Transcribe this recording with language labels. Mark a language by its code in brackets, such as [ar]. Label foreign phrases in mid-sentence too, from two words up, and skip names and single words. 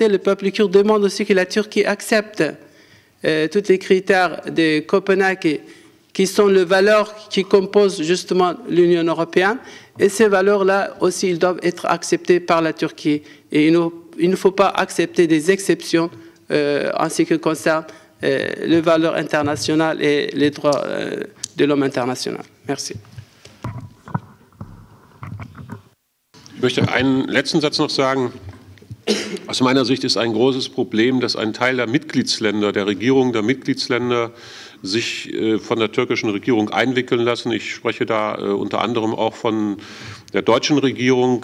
[fr] Le peuple kurde demande aussi que la Turquie accepte tous les critères de Copenhague qui sont les valeurs qui composent justement l'Union européenne. Et ces valeurs-là aussi, ils doivent être acceptées par la Turquie. Et il ne faut pas accepter des exceptions en ce qui concerne les valeurs internationales et les droits de l'homme international. Merci. [de] Ich möchte einen letzten Satz noch sagen. Aus meiner Sicht ist ein großes Problem, dass ein Teil der Mitgliedsländer, der Regierungen der Mitgliedsländer, sich von der türkischen Regierung einwickeln lassen. Ich spreche da unter anderem auch von der deutschen Regierung.